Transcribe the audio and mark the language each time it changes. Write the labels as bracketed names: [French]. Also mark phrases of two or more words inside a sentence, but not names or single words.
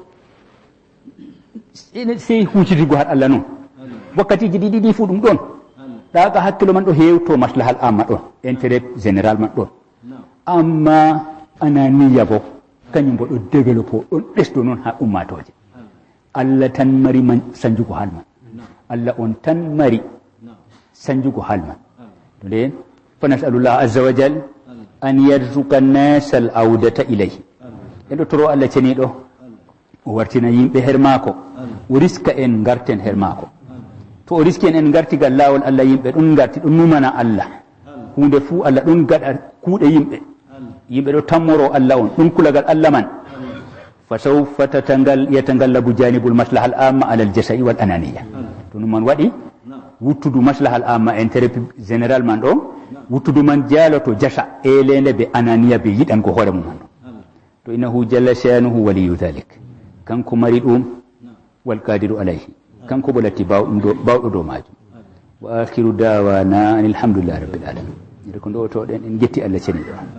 [Fula] sey hucitigo har Allah noon wakkatiji ɗiɗi fu ɗum ɗon ɗaga hakkilo man ɗo hewto [Arabic] المصلحة العامة [Fula] ɗon [French] intérêt général [Fula] man ɗon amma ananiya bo kañum bo ɗo développe ɗon ɓesdo noon ha ummatoje Allah tan mari man sanjugo hal man Allah on tan mari sanjugo hal man to nden [Arabic] فنسأل الله عز وجل أن يرزق الناس العودة إليه [Fula] en ɗo toro Allah ceniɗo o wartina yimɓe her maako o riska en garten her maako to o riski en gartigal lawol Allah yimɓe ɗon garti ɗon numana Allah hunde fuu Allah ɗon gaɗa kuuɗe yimɓe ɗo tammoro Allah on ɗum kulagal Allah man [Arabic] فسوف يتغلب جانب المصلحة العامة على الجشع والأنانية [Fula] to ɗum man waɗi wuttudu [Arabic] المصلحة العامة [French] intérêt général [Fula] man ɗo wuttudu man jaaloto jasa elende ɓe ananiya ɓe yiɗango hoore mum man ɗo to [Arabic] إنه جل شأنه ولي ذلك [Fula] kanko mari ɗum [Arabic] والقادر عليه [Fula] kanko bo latti bawɗo dow majum [Arabic] وآخر دعوانا أن الحمد لله رب العالمين [Fula] ede ko ɗotoɗen en getti Allah ceniɗo